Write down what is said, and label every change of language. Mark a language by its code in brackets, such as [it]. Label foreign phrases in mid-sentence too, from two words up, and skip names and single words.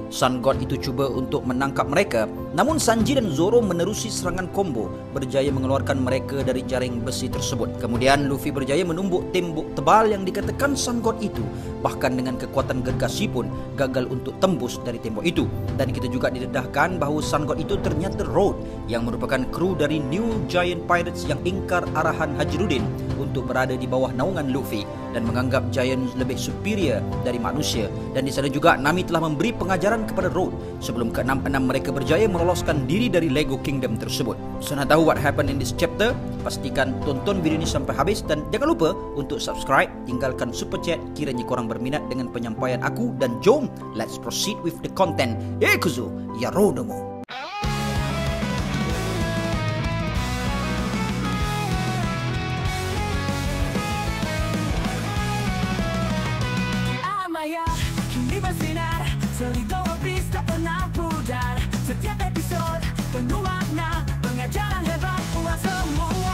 [ms] Sun God itu cuba untuk menangkap mereka, namun Sanji dan Zoro menerusi serangan combo, berjaya mengeluarkan mereka dari jaring besi tersebut. Kemudian Luffy berjaya menumbuk tembok tebal yang dikatakan Sun God itu. Bahkan dengan kekuatan gergasi pun gagal untuk tembus dari tembok itu. Dan kita juga didedahkan bahawa Sun God itu ternyata Road, yang merupakan kru dari New Giant Pirates yang ingkar arahan Hajrudin untuk berada di bawah naungan Luffy dan menganggap Giant lebih superior dari manusia. Dan di sana juga Nami telah memberi pengajaran kepada Road sebelum keenam-enam mereka berjaya meloloskan diri dari Lego Kingdom tersebut. [en] So, [ms] nak tahu [en] what happened in this chapter? [ms] Pastikan tonton video ini sampai habis dan jangan lupa untuk subscribe, tinggalkan super chat kiranya korang berminat dengan penyampaian aku, dan jom [en] let's proceed with the content. [ja] 行くぞ野郎ども. [ms] Setiap episod penuh makna, pengajaran hebat buat semua.